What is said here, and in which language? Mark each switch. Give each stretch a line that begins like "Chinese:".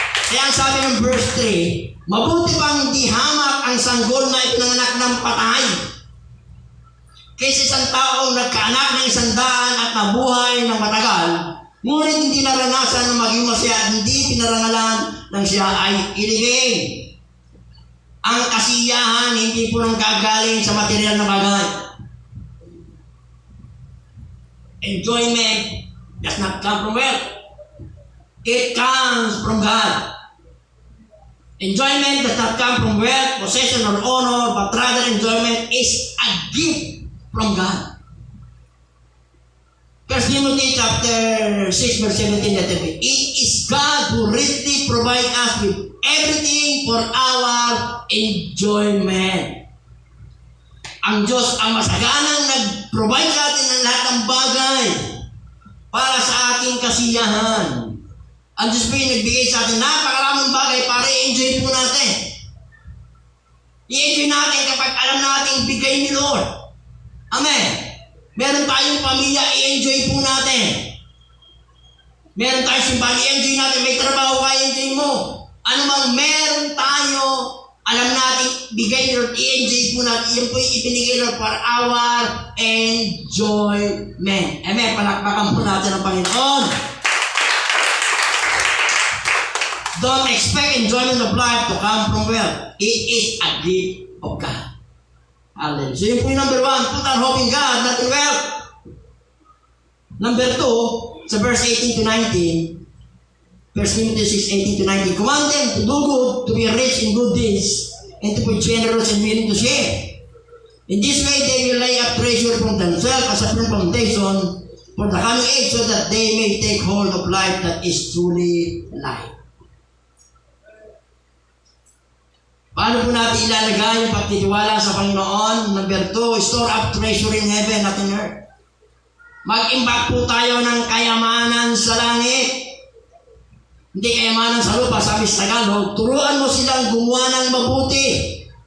Filipino: Kaya ang sabi ng verse 3, mabuti pang di hamak ang sanggol na ipinanganak ng patay kaysa isang taong nagkaanak ng 100 at nabuhay ng matagal, ngunit hindi naranasan na maging masaya at hindi pinarangalan ng siya ay iligay. Ang kasiyahan hindi po nang gagaling sa material na bagay.
English: Enjoyment does not come from wealth. It comes from God. Enjoyment does not come from wealth, possession, or honor, but rather enjoyment is a gift from God. 1 Timothy chapter 6 verse 17, it is God who richly provides us with everything for our enjoyment.
Filipino: Ang Diyos ang masaganang nag-provide sa atin ng lahat ng bagay para sa ating kasiyahan. Ang Diyos po yung nagbigay sa atin napakaraming bagay para i-enjoy po natin. I-enjoy natin kapag alam natin bigay ni Lord. Amen. Meron tayong pamilya, i-enjoy po natin. Meron tayong simbahan, i-enjoy natin. May trabaho ka, i-enjoy mo. Ano mang meron tayo, alam natin bigay ni Lord, i-enjoy po natin. Yan po yung ibinigay Lord
English: for our enjoyment.
Filipino: Amen. Palakpakan po natin ang Panginoon.
English: Don't expect enjoyment of life to come from wealth. It is a gift of God. Hallelujah. So
Filipino: yun po yung
English: number 1, put our hope in God, not in wealth. Number 2, sa verse 18 to 19, 1 Timothy 6, 18 to 19, command them to do good, to be rich in good deeds, and to be generous and willing to share. In this way, they will lay up treasure from themselves as a firm foundation for the coming age, so that they may take hold of life that is truly life.
Filipino: Paano po natin ilalagay yung pagtitiwala sa Panginoon?
English: Number 2, store up treasure in heaven, not in earth.
Filipino: Mag-imbak po tayo ng kayamanan sa langit. Hindi kayamanan sa lupa, sabi sa Tagalog. Turuan mo silang gumawa ng mabuti.